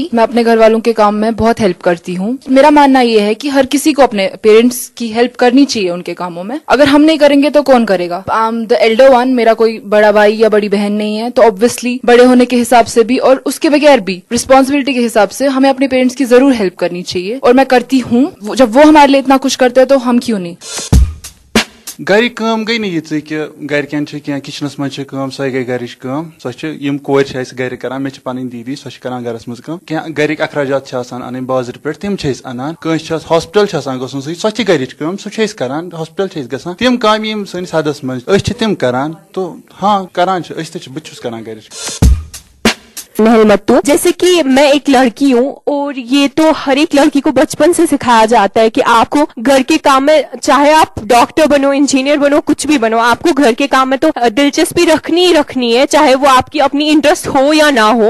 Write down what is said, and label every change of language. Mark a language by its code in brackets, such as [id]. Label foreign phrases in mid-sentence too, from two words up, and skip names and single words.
[ur] میں اپنے گھر والوں کے کام میں بہت ہیلپ کرتی ہوں. میرا ماننا یہ ہے کہ ہر کسی کو اپنے پیرنٹس کی ہیلپ کرنی چاہیے ان کے کاموں میں. اگر ہم نہیں کریں گے تو کون کرے گا؟ [en] the elder one. [ur] میرا کوئی بڑا بھائی یا بڑی بہن نہیں ہے تو obviously بڑے ہونے کے حساب سے بھی اور اس کے بغیر بھی رسپانسبلٹی کے حساب سے ہمیں اپنے پیرنٹس کی ضرور ہیلپ کرنی چاہیے اور میں کرتی ہوں. جب وہ ہمارے لیے اتنا کچھ کرتے ہیں تو ہم کیوں نہیں. [ks] گھرک کٲم گٔے نہٕ یِژٕے کہِ گرِکٮ۪ن چھِ کینٛہہ کِچنس منٛز چھِ کٲم سۄے گٔے گرِچ کٲم. سۄ چھِ یِم کورِ چھِ اَسہِ گرِ کران. مےٚ چھِ پنٕنۍ دیٖدی سۄ چھِ کران گرس منٛز کٲم. کینٛہہ گرِکۍ اخراجات چھِ آسان انٕنۍ بازرٕ پٮ۪ٹھ تِم چھِ أسۍ انان. کٲنٛسہِ چھِ ہاسپِٹل چھِ آسان گژھُن سۄ تہِ چھِ گرِچ کٲم. سُہ چھِ أسۍ کران. ہاسپِٹل چھِ أسۍ گژھان. تِم کامہِ یِم سٲنِس حدس منٛز أسۍ چھِ تِم کران. تو ہاں کران چھِ أسۍ تہِ چھِ. بہٕ تہِ چھُس کران گرِچ. [ur] متو جیسے کہ میں ایک لڑکی ہوں اور یہ تو ہر ایک لڑکی کو بچپن سے سکھایا جاتا ہے کہ آپ کو گھر کے کام میں چاہے آپ ڈاکٹر بنو انجینئر بنو کچھ بھی بنو آپ کو گھر کے کام میں تو دلچسپی رکھنی ہی رکھنی ہے چاہے وہ آپ کی اپنی انٹرسٹ ہو یا نہ ہو.